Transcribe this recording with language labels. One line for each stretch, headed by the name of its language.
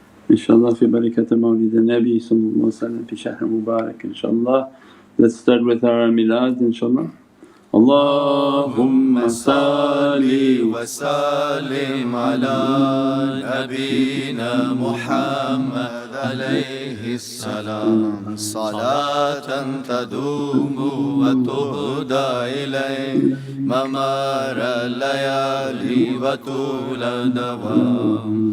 Arabic: إن شاء الله في بركة مولد النبي صلى الله عليه وسلم في شهر مبارك إن شاء الله.
English: Let's start with our milad
Arabic: إن شاء الله. اللهم صل وسلم على نبينا محمد عليه السلام، صلاة تدوم وتهدى إليه ممار الليالي وطول الدوام.